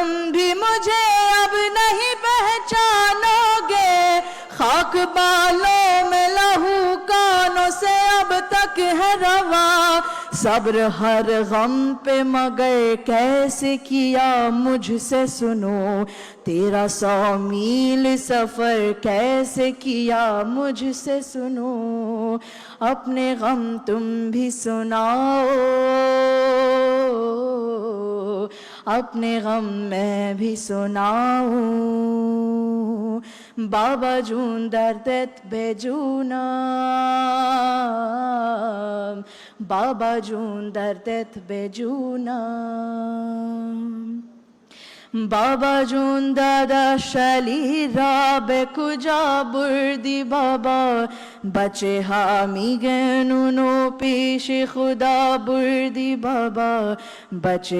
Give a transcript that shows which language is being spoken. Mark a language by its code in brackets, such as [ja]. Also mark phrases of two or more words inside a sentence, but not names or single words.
[ur] بھی مجھے اب نہیں پہچانو گے خاک بالوں میں لہو کانوں سے اب تک ہے رواں صبر ہر غم پہ مگر کیسے کیا مجھ سے سنو تیرا 100 میل سفر کیسے کیا مجھ سے سنو اپنے غم تم بھی سناؤ اپنے غم میں بھی سناؤں [fa] بابا جون دردت بے جونم بابا جون دردت بے جونم بابا جون دادا شلی را به کجا بردی بابا بچه ها میگن اونو پیش خدا بردی بابا بچه